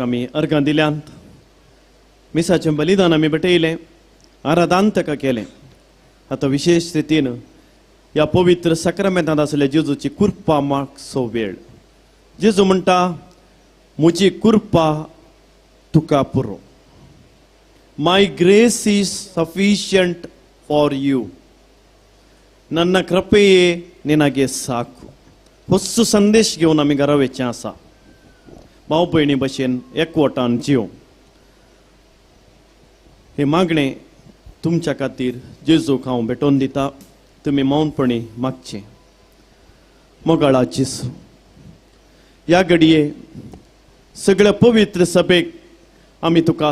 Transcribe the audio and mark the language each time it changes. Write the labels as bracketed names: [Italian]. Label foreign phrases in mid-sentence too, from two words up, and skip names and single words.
[Konkani] आमी अर्गां दिल्यांत मिसाचें बलिदान आमी भेटयलें आराधांतक केलें आतां विशेष रितीन ह्या पवित्र सक्रामेंतांत आसलेल्या जेजूची कुर्पा मागचो वेळ जेजू म्हणटा म्हजी कुर्पा तुका पुरो [English] my grace is sufficient for you [Kannada] ನನ್ನ ಕೃಪೆಯೇ ನಿನಗೆ ಸಾಕು ಹೊಸ ಸಂದೇಶ [Konkani] घेवन आमी घरा वेचें आसा भाव भयणी भशेन एकवटान जियो हे मागणे तुमच्या खातीर जेजूक हांव भेटोवन दिता तुमी मौनपणी मागचें मोगाळा जेजू ह्या घडये सगळ्या पवित्र सभेक आमी तुका